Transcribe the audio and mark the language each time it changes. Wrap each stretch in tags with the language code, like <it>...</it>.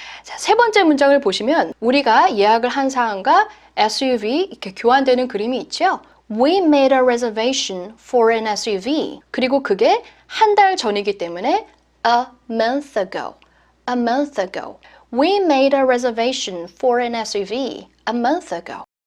<ko>자, 세 번째 문장을 보시면 우리가 예약을 한 사항과 SUV 이렇게 교환되는 그림이 있죠?</ko> <en>We made a reservation for an SUV.</en> <ko>그리고 그게 한 달 전이기 때문에</ko> <en>a month ago. We made a reservation for an SUV a month ago.</en>